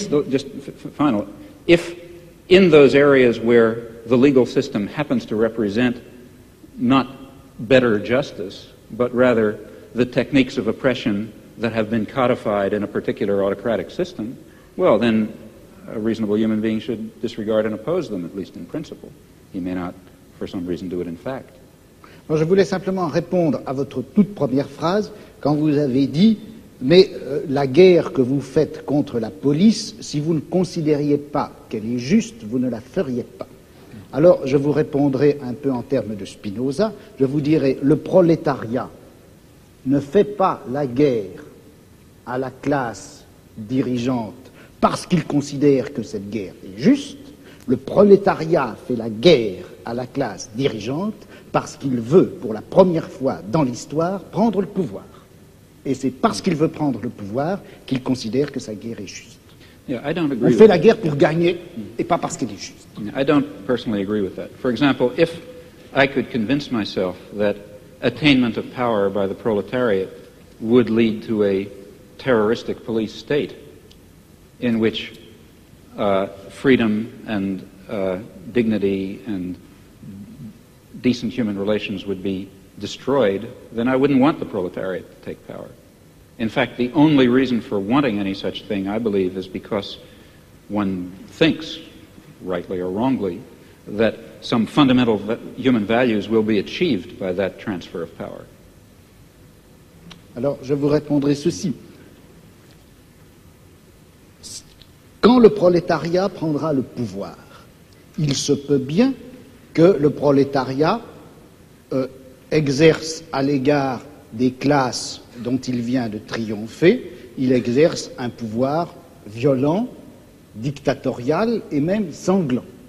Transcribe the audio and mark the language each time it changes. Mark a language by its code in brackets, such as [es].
[en] just final, if in those areas where the legal system happens to represent not better justice, but rather the techniques of oppression that have been codified in a particular autocratic system, well, then a reasonable human being should disregard and oppose them, at least in principle. He may not, for some reason, do it in fact. [fr] Alors, je voulais simplement répondre à votre toute première phrase, quand vous avez dit « Mais la guerre que vous faites contre la police, si vous ne considériez pas qu'elle est juste, vous ne la feriez pas. » Alors, je vous répondrai un peu en termes de Spinoza, je vous dirai « Le prolétariat ne fait pas la guerre à la classe dirigeante parce qu'il considère que cette guerre est juste, le prolétariat fait la guerre à la classe dirigeante parce qu'il veut, pour la première fois dans l'histoire, prendre le pouvoir. Et c'est parce qu'il veut prendre le pouvoir qu'il considère que sa guerre est juste. [en] Yeah, I don't agree [fr] On fait la guerre pour gagner et pas parce qu'elle est juste. [en] I don't personally agree with that. For example, if I could convince myself that attainment of power by the proletariat would lead to a terroristic police state, in which freedom and dignity and decent human relations would be destroyed, then I wouldn't want the proletariat to take power. In fact, the only reason for wanting any such thing, I believe, is because one thinks, rightly or wrongly, that some fundamental human values will be achieved by that transfer of power. [fr] Alors, je vous répondrai ceci. Quand le prolétariat prendra le pouvoir, il se peut bien que le prolétariat exerce à l'égard des classes dont il vient de triompher, il exerce un pouvoir violent, dictatorial et même sanglant.